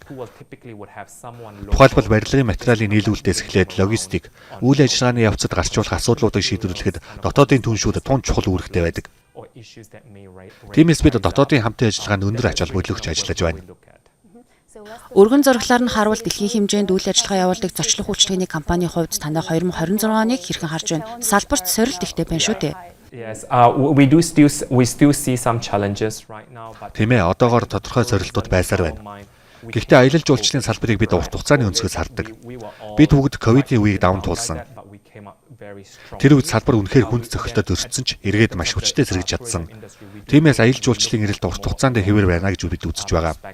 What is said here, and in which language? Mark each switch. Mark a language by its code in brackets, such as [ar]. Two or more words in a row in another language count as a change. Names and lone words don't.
[mn] Тухайлбал барилгын материалын нийлүүлэлтээс эхлээд логистик, үйл ажиллагааны явцад гарчуулах асуудлуудыг шийдвэрлэхэд дотоодын түншүүд тун чухал үүрэгтэй байдаг. Тиймээс бид дотоодын хамтын ажиллагаанд өндөр ач холбогдол өгч ажиллаж байна. Өргөн зураглаар нь харуул дэлхийн хэмжээнд үйл ажиллагаа явуулдаг зочлох үйлчлэгээний компанийн хувьд танай 2026 оныг хэрхэн харж байна? Салбарт сорилт ихтэй байна шүү дээ. [en] Yes, we still see some challenges right now, but [mn] Тийм ээ, одоогоор тодорхой сорилтууд байсаар байна. Гэхдээ аялал жуулчлалын салбарыг бид урт хугацааны өнцгөөс хардаг. Бид бүгд ковидын үеийг даван туулсан. Тэр үед салбар үнэхээр хүнд цохилтод өрссөн ч эргээд маш хүчтэй зэрэгж чадсан. Тиймээс аялал жуулчлалын эрэлт урт хугацаанд хэвээр байна гэж бид үзэж байгаа.